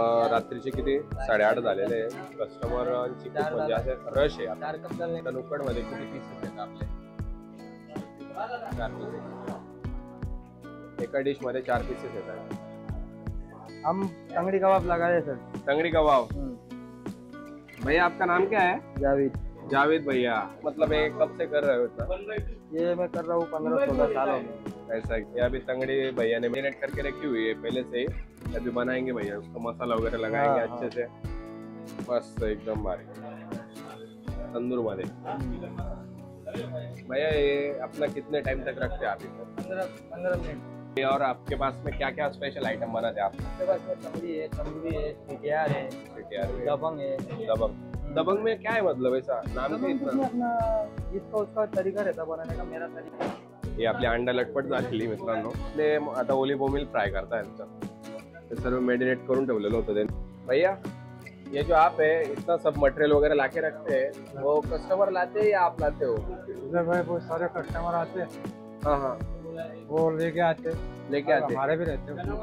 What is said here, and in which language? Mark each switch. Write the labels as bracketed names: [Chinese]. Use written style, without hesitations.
[Marathi] रात्रीचे किती 8:30 झालेले कस्टमरची म्हणजे असे रश आहे। मटन उकड मध्ये किती पीसेस आहेत आपले? 4 पीसेस। एका डिश मध्ये 4 पीसेस येतात। [Hindi] हम तंगड़ी कबाब लगा रहे सर। तंगड़ी कबाब। भैया आपका नाम क्या है? जावेद। जावेद भैया, मतलब ये कब से कर रहे हो इतना? ये मैं कर रहा हूँ 15-16 सालों में। ऐसा ये अभी तंगड़ी भैया ने मैरिनेट करके रखी हुई है पहले से ही। अभी बनाएंगे भैया, उसको मसाला वगैरह लगाएंगे अच्छे से, बस एकदम बारीक तंदूर मध्ये। भैया ये अपना कितने टाइम तक रखते हैं आप इसे? 15 मिनट। और आपके पास में क्या क्या स्पेशल आइटम बनाते हैं आप? आपके पास में तंगड़ी है, तंदूरी है, टिकियार है, दबंग है। दबंग में क्या है मतलब ऐसा नाम क्या इतना? अपना इसका उसका तरीका रहता बनाने का, मेरा तरीका। [Marathi] ये आपली अंडा लटपट झालेली मित्रांनो। ते आता ओली बोमिल फ्राय करतायत, ते सर्व मेरिनेट करून ठेवलेलं होतं ते। [Hindi] भैया ये जो आप है इतना सब मटेरियल वगैरह लाके रखते हैं, वो कस्टमर लाते हैं या आप लाते हो? भाई बहुत सारे कस्टमर आते हैं। हाँ, वो लेके आते हमारे भी रहते हैं।